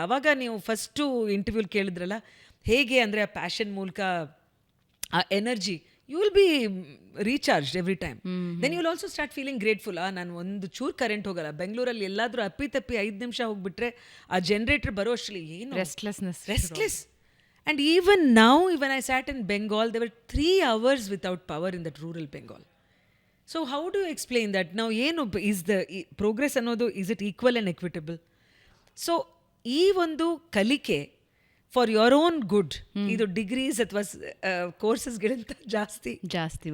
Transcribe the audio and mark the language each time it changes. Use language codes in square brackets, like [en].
[kn] ಆವಾಗ ನೀವು first interval ಕೇಳಿದ್ರಲ್ಲ ಹೇಗೆ ಅಂದರೆ ಆ ಪ್ಯಾಷನ್ ಮೂಲಕ ಆ energy [en] You will be recharged every time. Then you will also start feeling grateful. [kn] ನಾನು ಒಂದು ಚೂರು ಕರೆಂಟ್ ಹೋಗಲ್ಲ. ಬೆಂಗಳೂರಲ್ಲಿ ಎಲ್ಲಾದರೂ ಅಪ್ಪಿತಪ್ಪಿ 5 ನಿಮಿಷ ಹೋಗ್ಬಿಟ್ರೆ ಆ ಜನರೇಟರ್ ಬರೋ ಅಷ್ಟರಲ್ಲಿ ಏನು restless. [en] And even now, when I sat in Bengal, there were 3 hours without power in that rural Bengal. So how do you explain that? Now, is the progress [kn] ಅನ್ನೋದು, [en] is it equal and equitable? [kn] So, ಈ ಒಂದು ಕಲಿಕೆ [en] for your own good, [kn] ಇದು degrees ಅಥವಾ ಕೋರ್ಸಸ್ಗಳಿಂದ ಜಾಸ್ತಿ